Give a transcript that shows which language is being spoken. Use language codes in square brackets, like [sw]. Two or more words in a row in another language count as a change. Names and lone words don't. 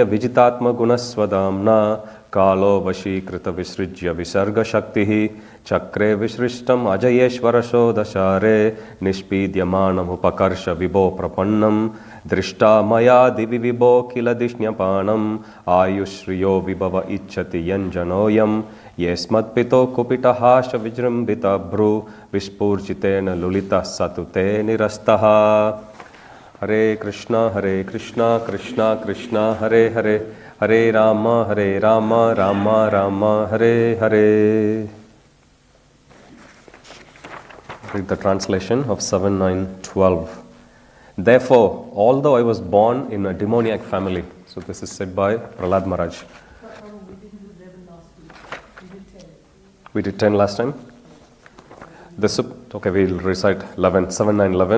[sa] Vijitatma Gunasvadamna Kalo Vashikrita Visrijya Visarga Shaktihi Chakre Vishrishtam Ajayeshvara Shodashare Nishpidyamanam Upakarsha Vibho Prapannam Drishta Maya Divi Vibho Kila Dishnapanam Ayushriyo Vibhava Ichchati Yanjanoyam Yesmat Pito Kupita Hasha Vijrambita Bhru Vispurjitena Lulita Satute Nirastaha Hare Krishna, Krishna Krishna, Hare Hare, Hare Rama, Rama Rama, Hare Hare. [en] Read the translation of 7:9:12. Therefore, although I was born in a demoniac family, so this is said by Prahlad Maharaj. We didn't do 11 last week. We did 10. We did 10 last time? Okay, we'll recite 11, 7, 9, 11.